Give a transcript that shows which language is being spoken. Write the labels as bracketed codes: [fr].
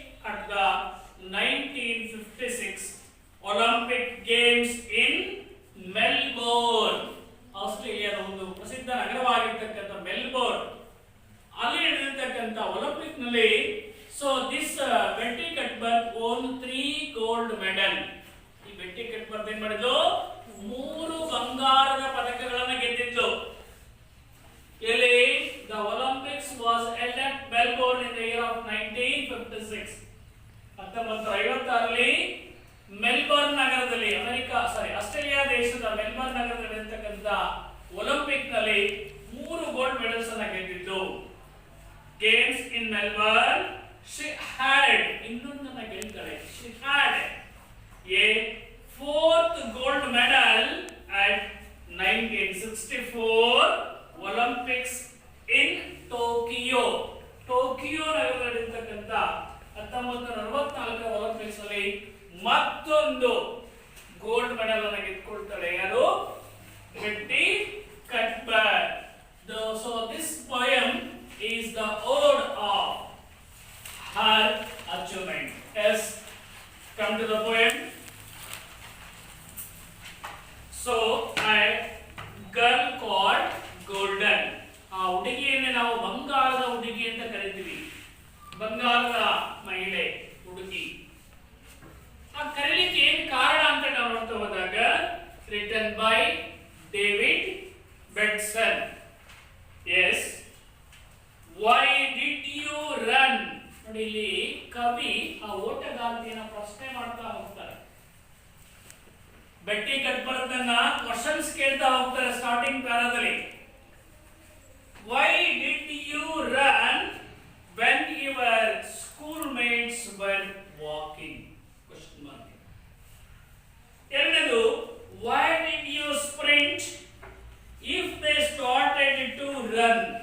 [en] at the 1956 Olympic Games in Melbourne. [kn] ಆಸ್ಟ್ರೇಲಿಯಾದ ಒಂದು ಪ್ರಸಿದ್ಧ ನಗರವಾಗಿರ್ತಕ್ಕಂಥ ಮೆಲ್ಬೋರ್ನ್, ಅಲ್ಲಿ ನಡೆದಿರ್ತಕ್ಕಂಥ ಒಲಿಂಪಿಕ್ ನಲ್ಲಿ [en] So this Betty Cuthbert won 3 gold medal. [kn] ಈ ಬೆಟ್ಟಿ ಕಟ್ಬರ್ ಏನ್ ಮಾಡಿದ್ಲು? 3 ಬಂಗಾರದ ಪದಕಗಳನ್ನು ಗೆದ್ದಿದ್ಲು. ಎಲ್ಲಿ? [en] The Olympics was held at Melbourne in the year of 1956. [kn] 1956ರಲ್ಲಿ Melbourne ನಗರದಲ್ಲಿ ಆಸ್ಟ್ರೇಲಿಯಾ ದೇಶದ ಮೆಲ್ಬೋರ್ನ್ ನಗರದಲ್ಲಿ ಇರತಕ್ಕಂತ ಒಲಿಂಪಿಕ್ ನಲ್ಲಿ 3 ಗೋಲ್ಡ್ ಮೆಡಲ್ಸ್ ಅನ್ನ ಗೆದ್ದಿದ್ದು. [en] games in Melbourne she had [kn] ಇನ್ನೊಂದನ್ನ ಗೆಲ್ತಾಳೆ. [en] she had a 4th gold medal at 1964 Olympics in Tokyo. [kn] Tokyo ನಗರದಲ್ಲಿ ಇರತಕ್ಕಂತ 1964 Olympics ನಲ್ಲಿ ಮತ್ತೊಂದು ಗೋಲ್ಡ್ ಮೆಡಲ್ ಅನ್ನು ಗೆದ್ದುಕೊಳ್ತಾಳೆ. ಯಾರು? ಬೆಟ್ಟಿ ಕಟ್ಬರ್. [en] So this poem is the ode of her achievement. Yes, come to the poem. So a girl called golden. [kn] ಆ ಹುಡುಗಿಯನ್ನೇ ನಾವು ಬಂಗಾರದ ಹುಡುಗಿ ಅಂತ ಕರಿತೀವಿ. ಬಂಗಾರದ ಮಹಿಳೆ, ಹುಡುಗಿ. ಆ ಕರೀಲಿಕ್ಕೆ ಏನ್ ಕಾರಣ ಅಂತ ನಾವು ನೋಡ್ತಾ ಹೋದಾಗ [en] Written by David Betson. Yes, why did you run? [kn] ನೋಡಿ, ಇಲ್ಲಿ ಕವಿ ಆ ಓಟಗಾರ್ತಿಯನ್ನ ಪ್ರಶ್ನೆ ಮಾಡ್ತಾ ಹೋಗ್ತಾರೆ. ಬೆಟ್ಟಿ ಕಟ್ಬರ್ದನ್ನ ಕ್ವಶನ್ಸ್ ಕೇಳ್ತಾ ಹೋಗ್ತಾರೆ starting ಪ್ಯಾರಾದಲ್ಲಿ. [en] Why did you run when your schoolmates were walking? Question mark. [kn] ಎರಡನೇದು, [en] why did you sprint if they started to run?